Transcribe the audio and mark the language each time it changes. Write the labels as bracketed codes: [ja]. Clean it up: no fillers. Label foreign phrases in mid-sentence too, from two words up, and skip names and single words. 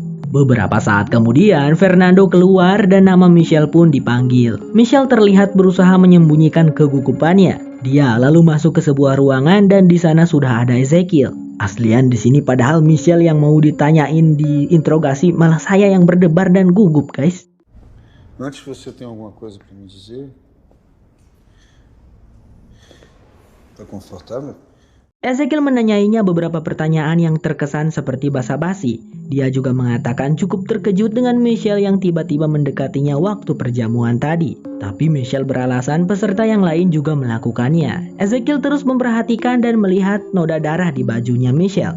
[id] Beberapa saat kemudian, Fernando keluar dan nama Michelle pun dipanggil. Michelle terlihat berusaha menyembunyikan kegugupannya. Dia lalu masuk ke sebuah ruangan dan di sana sudah ada Ezekiel. Aslian di sini padahal Michelle yang mau ditanyain di interogasi, malah saya yang berdebar dan gugup, guys. [pt] Antes você tem alguma coisa para me dizer? Tá confortável? [id] Ezekiel menanyainya beberapa pertanyaan yang terkesan seperti basa-basi. Dia juga mengatakan cukup terkejut dengan Michelle yang tiba-tiba mendekatinya waktu perjamuan tadi. Tapi Michelle beralasan peserta yang lain juga melakukannya. Ezekiel terus memperhatikan dan melihat noda darah di bajunya Michelle.